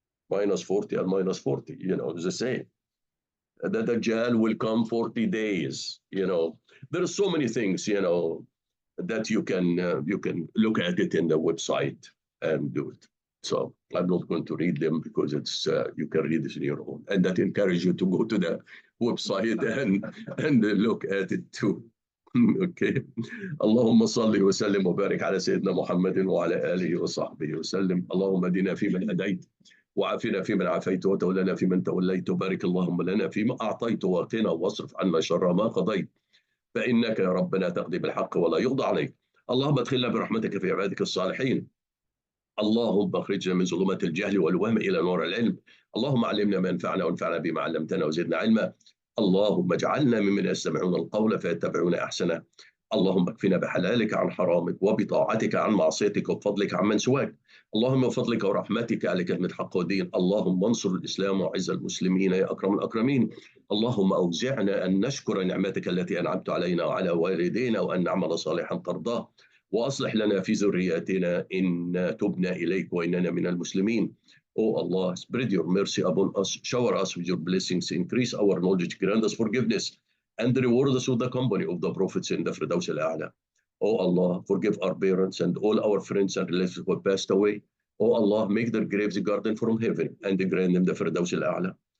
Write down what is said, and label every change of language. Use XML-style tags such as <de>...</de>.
<en>Minus 40 and minus 40, is the same. The Dajjal will come 40 days, There are so many things, that you can look at it in the website and do it. So I'm not going to read them because it's you can read this on your own, and that encourage you to go to the website and look at it too. Okay.</en> <ar>اللهم صل وسلم وبارك على سيدنا محمد وعلى آله وصحبه وسلم. اللهم اهدنا فيمن هديت وعافنا فيمن عافيت وتولنا فيمن توليت وبارك اللهم لنا فيما أعطيت وقنا واصرف عنا شر ما قضيت فإنك يا ربنا تقضي بالحق ولا يقضى عليك. اللهم ادخلنا برحمتك في عبادك الصالحين. اللهم اخرجنا من ظلمات الجهل والوهم إلى نور العلم. اللهم علمنا ما ينفعنا وانفعنا بما علمتنا وزدنا علما. اللهم اجعلنا ممن يستمعون القول فيتبعون أحسنه. اللهم اكفنا بحلالك عن حرامك وبطاعتك عن معصيتك وبفضلك عن من سواك. اللهم بفضلك ورحمتك على كلمة حق ودين. اللهم انصر الإسلام وعز المسلمين يا أكرم الأكرمين. اللهم أوزعنا أن نشكر نعمتك التي أنعمت علينا وعلى والدينا وأن نعمل صالحا ترضاه. وأصلح لنا في ذرياتنا إن تبنا إليك وإننا من المسلمين.</ar> <en>Oh Allah, spread your mercy upon us, shower us with your blessings, increase our knowledge, grant us forgiveness, and reward us with the company of the prophets in the Firdaus al-A'la. Oh Allah, forgive our parents and all our friends and relatives who have passed away. Oh Allah, make their graves a garden from heaven and grant them the Firdaus al-A'la.</en>